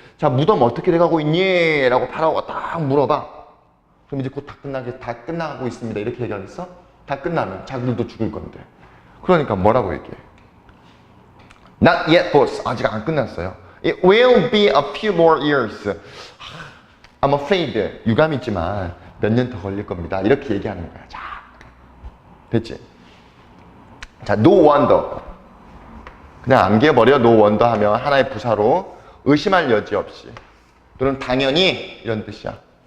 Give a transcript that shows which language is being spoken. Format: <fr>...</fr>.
<ko>자, 무덤 어떻게 돼가고 있니? 라고 파라오가 딱 물어봐. 그럼 이제 곧 다 끝나가고 있습니다. 이렇게 얘기하겠어? 다 끝나면 자기들도 죽을 건데. 그러니까 뭐라고 얘기해?</ko> <en>Not yet, boss.</en> <ko>아직 안 끝났어요.</ko> <en>It will be a few more years. I'm afraid.</en> <ko>유감이지만 몇 년 더 걸릴 겁니다. 이렇게 얘기하는 거야. 자, 됐지? 자, no wonder. 그냥 암기해버려. no wonder 하면 하나의 부사로 의심할 여지 없이 또는 당연히 이런 뜻이야.</ko>